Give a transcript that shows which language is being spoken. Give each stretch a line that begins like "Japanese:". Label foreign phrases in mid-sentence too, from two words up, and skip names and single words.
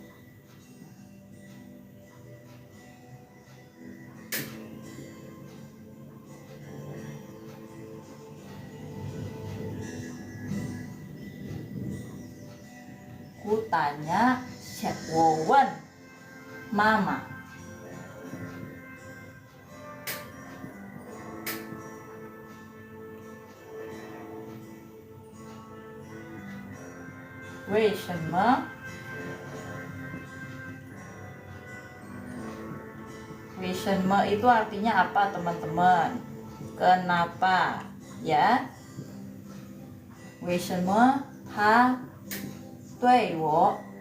Indonesian: Ku tanya,
Chinese: 我问妈妈. 为什么？
Indonesian: 为什么 itu artinya apa teman-teman? Kenapa ya?
Chinese: 为什么他对我